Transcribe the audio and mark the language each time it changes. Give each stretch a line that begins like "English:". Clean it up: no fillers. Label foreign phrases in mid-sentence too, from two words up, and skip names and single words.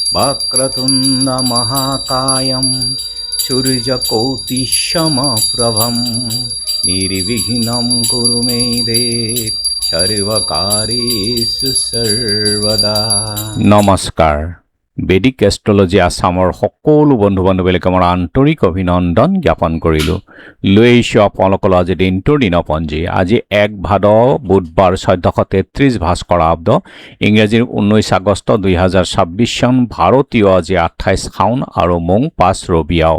Sanskrit: वक्रतुण्ड महाकायं सूर्यकोटिसमप्रभं निर्विघ्नं कुरु मे देव सर्वकार्येषु सर्वदा।
Assamese: नमस्कार। বেদিক এষ্ট্ৰলজি আছামৰ সকলো বন্ধু বান্ধৱীলৈকে মোৰ আন্তৰিক অভিনন্দন জ্ঞাপন কৰিলোঁ। লৈ আহিছোঁ আপোনালোকলৈ আজি দিনটোৰ দিনপঞ্জী। আজি 1 ভাদ বুধবাৰ 1433 ভাস্কৰাব্দ, ইংৰাজীৰ 19 আগষ্ট 2026 চন, ভাৰতীয় আজি 28 শাওন আৰু মং 5 ৰবিয়াও।